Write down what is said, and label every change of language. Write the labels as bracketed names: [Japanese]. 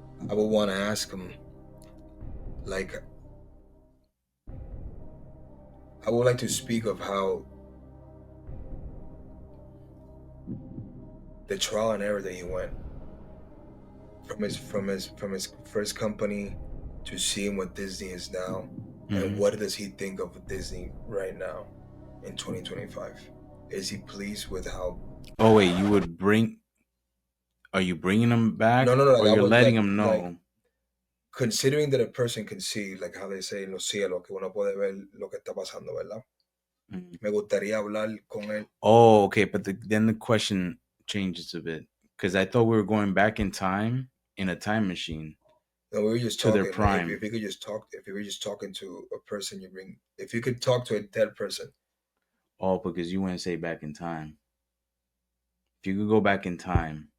[English] I would want to ask him, like, I would like to speak of how the trial and error that he went from his first company to seeing what Disney is now, and what does he think of Disney right now in 2025? Is he pleased with how? Oh wait, are you bringing him back? No. Or Like, you're letting him know? Like, considering that a person can see, like how they say [Spanish] en los cielos, que uno puede ver lo que está pasando, ¿verdad? Me gustaría hablar con él. [English] Oh, okay, but then the question changes a bit, because I thought we were going back in time in a time machine. No, we were just to talking. Their prime. If you could just talk, if you were just talking to a person, if you could talk to a dead person. Oh, because you wouldn't say back in time. If you could go back in time.